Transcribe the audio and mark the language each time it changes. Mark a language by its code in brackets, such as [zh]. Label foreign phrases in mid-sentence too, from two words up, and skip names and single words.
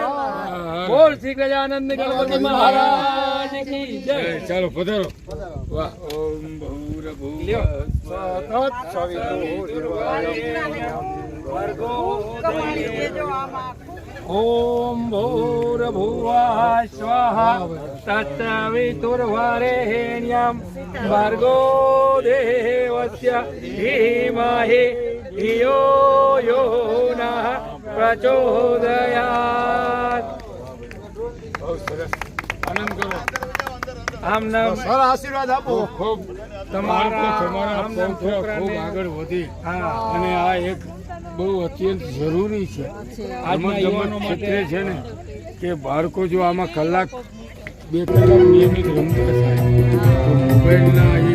[hi] बोल श्री गजानंद गणपति महाराज की जय। चलो पधारो। वाह। [sa] ओम भूर्भुवः स्वः ओम भूर्भुवः स्वः तत्सवितुर्वरेण्यं भर्गो देवस्य धीमहि धियो यो नः प्रचोदयात्। [hi] आनंद करो। [gu] આમ નામ સર આશીર્વાદ આપો ખૂબ તમારા ખૂબ આગળ વધી અને આ એક બહુ અત્યંત જરૂરી છે આજના યુવાનો ક્ષેત્રે છે ને કે બાળકો જો આમાં કલાક 2 કલાક નિયમિત રમતા થાય તો મોબાઈલના